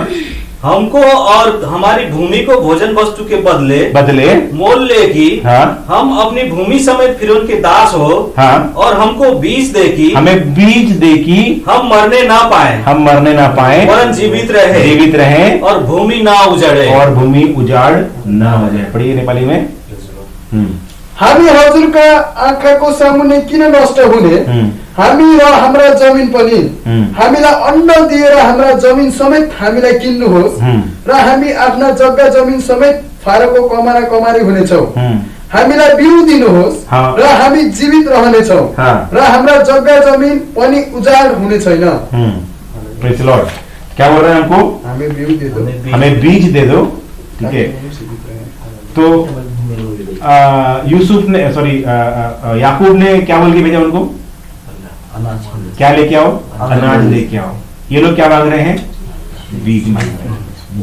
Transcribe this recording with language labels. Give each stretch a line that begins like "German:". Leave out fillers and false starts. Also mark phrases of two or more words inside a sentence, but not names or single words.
Hindi: हमको और हमारी भूमि को भोजन वस्तु के बदले मोल ले कि हाँ, हम अपनी भूमि समेत फिरौन के दास हो, हाँ, और हमको बीज दे कि हमें बीज दे कि हम मरने ना पाए, वरन जीवित रहे, और भूमि ना उजड़े, और भूमि उजाड़ ना हो जाए। पढ़िए नेपाली में।
Nepali: हामी हजुरका आँखाको सामुन्ने किन नष्ट हुने, हामी र हाम्रा जमिन पनि हामीलाई अन्न दिएर हाम्रा जमिन समेत हामीलाई किन्नुहोस्, र हामी आफ्ना जग्गा जमिन समेत फारोको कमारी हुनेछौँ। हामीलाई बिउ दिनुहोस्, र हामी जीवित रहनेछौँ, र हाम्रा जग्गा जमिन पनि उजाड हुने छैन।
English: Praise the Lord.
Hindi: क्या बोल रहे हैं हमको, हमें बिउ दे दो, हमें बीज दे दो। ठीक है, तो यूसुफ ने, सॉरी, याकूब ने क्या बोल के भेजा उनको, क्या लेके आओ, अनाज लेके आओ। ये लोग क्या मांग रहे हैं, बीज मांग रहे हैं।